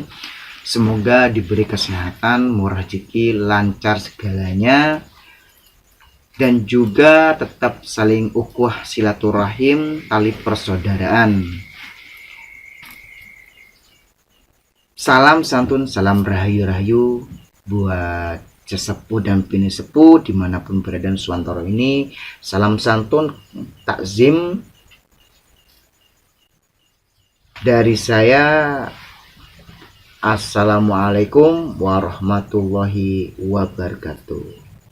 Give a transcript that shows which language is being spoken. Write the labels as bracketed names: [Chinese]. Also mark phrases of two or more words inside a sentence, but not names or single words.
[Indonesian] Semoga diberi kesehatan, murah rezeki, lancar segalanya, dan juga tetap saling ukhuwah silaturahim, tali persaudaraan. Salam santun, salam rahayu-rahayu buat sesepuh dan bini sepuh dimanapun berada Nuswantara ini. Salam santun, takzim dari saya. [Arabic] السلام عليكم ورحمة الله وبركاته.